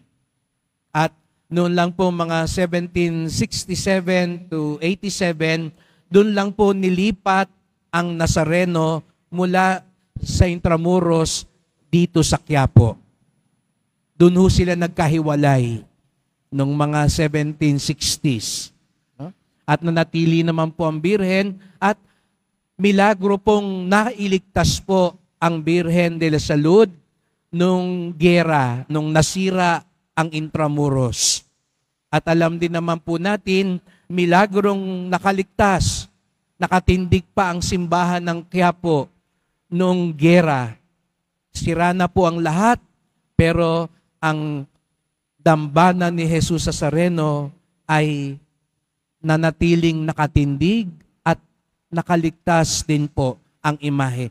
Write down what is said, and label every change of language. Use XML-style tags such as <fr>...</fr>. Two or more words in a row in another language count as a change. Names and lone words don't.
<tl>At noon lang po mga 1767 to 87, doon lang po nilipat ang Nazareno mula sa Intramuros dito sa Quiapo. Doon ho sila nagkahiwalay noong mga 1760s. At nanatili naman po ang Birhen at milagro pong nailigtas po ang Birhen de la Salud nung gera, nung nasira ang Intramuros. At alam din naman po natin, milagrong nakaligtas, nakatindig pa ang simbahan ng Quiapo nung gera. Sira na po ang lahat, pero ang dambana ni Jesus Nazareno ay nanatiling nakatindig at nakaligtas din po ang imahe.</tl>